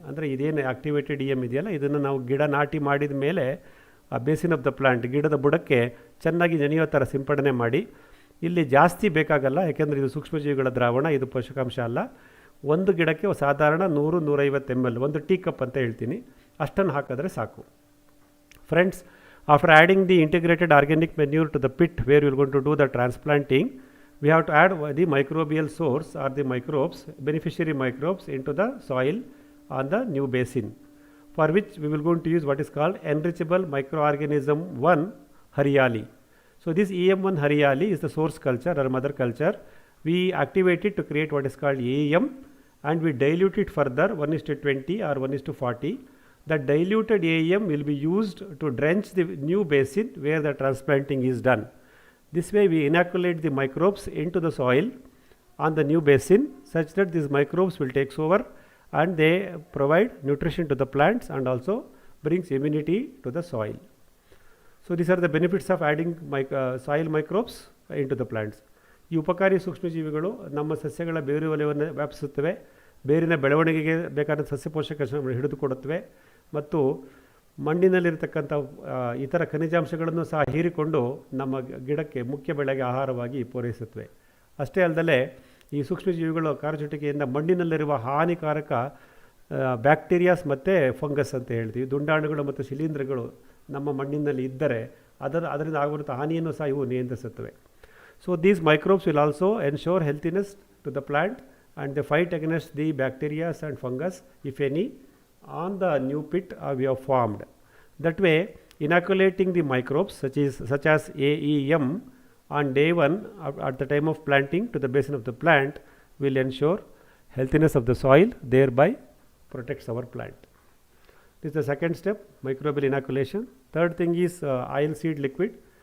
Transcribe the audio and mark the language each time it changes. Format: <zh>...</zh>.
<kn>ಅಂದರೆ ಇದೇನು activated EM ಇದೆಯಲ್ಲ, ಇದನ್ನು ನಾವು ಗಿಡ ನಾಟಿ ಮಾಡಿದ ಮೇಲೆ ಆ</kn> <en>basin of the plant</en> <kn>ಗಿಡದ ಬುಡಕ್ಕೆ ಚೆನ್ನಾಗಿ ನೆನೆಯೋ ಥರ ಸಿಂಪಡಣೆ ಮಾಡಿ. ಇಲ್ಲಿ ಜಾಸ್ತಿ ಬೇಕಾಗಲ್ಲ, ಯಾಕೆಂದರೆ ಇದು ಸೂಕ್ಷ್ಮಜೀವಿಗಳ ದ್ರಾವಣ, ಇದು ಪೋಷಕಾಂಶ ಅಲ್ಲ. ಒಂದು ಗಿಡಕ್ಕೆ ಸಾಧಾರಣ 100-150 ml, ಒಂದು ಟೀ ಕಪ್ ಅಂತ ಹೇಳ್ತೀನಿ, ಅಷ್ಟನ್ನು ಹಾಕಿದ್ರೆ ಸಾಕು.</kn> <en>Friends, after adding the integrated organic manure to the pit where will going to do the transplanting, we have to add the microbial source or the microbes, beneficiary microbes into the soil on the new basin, for which we will going to use what is called enrichable microorganism 1 hariyaali. So this EM1 hariyaali is the source culture or mother culture. We activate it to create what is called AEM, and we dilute it further 1:20 or 1:40. The diluted AEM will be used to drench the new basin where the transplanting is done. This way we inoculate the microbes into the soil on the new basin such that these microbes will take over and they provide nutrition to the plants and also brings immunity to the soil. So these are the benefits of adding soil microbes into the plants.</en> <kn>ಈ ಉಪಕಾರಿ ಸೂಕ್ಷ್ಮಜೀವಿಗಳು ನಮ್ಮ ಸಸ್ಯಗಳ ಬೇರು ವಲಯವನ್ನು ವ್ಯಾಪಿಸುತ್ತವೆ, ಬೇರಿನ ಬೆಳವಣಿಗೆಗೆ ಬೇಕಾದ ಸಸ್ಯ ಪೋಷಕಾಂಶಗಳನ್ನು ಹಿಡಿದುಕೊಡುತ್ತವೆ ಮತ್ತು ಮಣ್ಣಿನಲ್ಲಿರತಕ್ಕಂಥ ಇತರ ಖನಿಜಾಂಶಗಳನ್ನು ಸಹ ಹೀರಿಕೊಂಡು ನಮ್ಮ ಗಿಡಕ್ಕೆ ಮುಖ್ಯ ಬೆಳೆಗೆ ಆಹಾರವಾಗಿ ಪೂರೈಸುತ್ತವೆ. ಅಷ್ಟೇ ಅಲ್ಲದೆ ಈ ಸೂಕ್ಷ್ಮಜೀವಿಗಳ ಕಾರ್ಯಚಟುವಿಕೆಯಿಂದ ಮಣ್ಣಿನಲ್ಲಿರುವ ಹಾನಿಕಾರಕ ಬ್ಯಾಕ್ಟೀರಿಯಾಸ್ ಮತ್ತು ಫಂಗಸ್ ಅಂತ ಹೇಳ್ತೀವಿ, ದುಂಡಾಣುಗಳು ಮತ್ತು ಶಿಲೀಂಧ್ರಗಳು ನಮ್ಮ ಮಣ್ಣಿನಲ್ಲಿ ಇದ್ದರೆ ಅದರಿಂದ ಆಗುವಂಥ ಹಾನಿಯನ್ನು ಸಹ ಇವು ನಿಯಂತ್ರಿಸುತ್ತವೆ.</kn> <en>So these microbes will also ensure healthiness to the plant and they fight against the bacterias and fungus if any on the new pit we have formed. That way, inoculating the microbes such as AEM on day 1 at the time of planting to the basin of the plant will ensure healthiness of the soil, thereby protects our plant. This is the second step, microbial inoculation. Third thing is oil seed liquid.</en>